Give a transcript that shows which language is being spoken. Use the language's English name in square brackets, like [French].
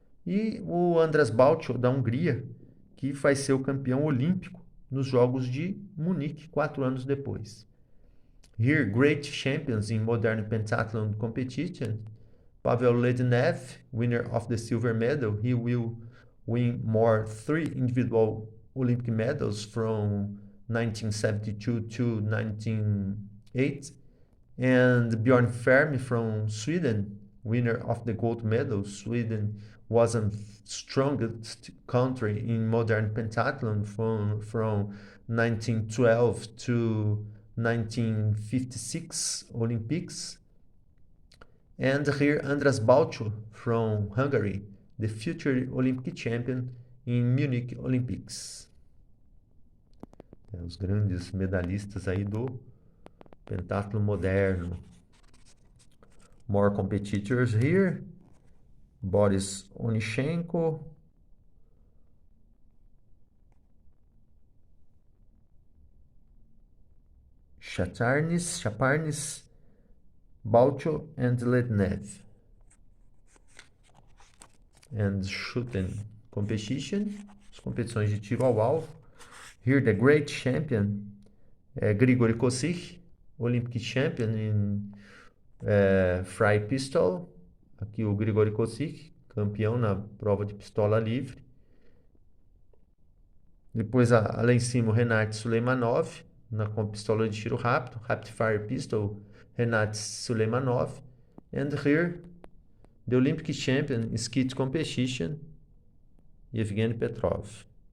[Portuguese] E o Andras Balcsó, da Hungria, que vai ser o campeão olímpico nos Jogos de Munique, 4 anos depois. [English] Here, great champions in modern pentathlon competition. Pavel Lednev, winner of the silver medal. He will win more 3 individual Olympic medals from 1972 to 1908. And Bjorn Ferm from Sweden, winner of the gold medal. Sweden was the strongest country in modern pentathlon from 1912 to 1956 Olympics. And here Andras Balcsó from Hungary, the future Olympic champion in Munich Olympics. [Portuguese] Os grandes medalhistas aí do pentatlo moderno. [English] More competitors here. Boris Onyshenko. Chaparnis, Balcsó and Lednev. And shooting competition. [Portuguese] As competições de tiro ao alvo. [English] Here the great champion, Grigory Kosich, Olympic champion in fry pistol. [Portuguese] Aqui o Grigory Kosich, campeão na prova de pistola livre. Depois, lá em cima, o Renat Suleimanov, com pistola de tiro rápido, Rapid Fire Pistol, Renat Suleimanov. [English] And here, the Olympic champion in skeet competition, Yevgeny Petrov.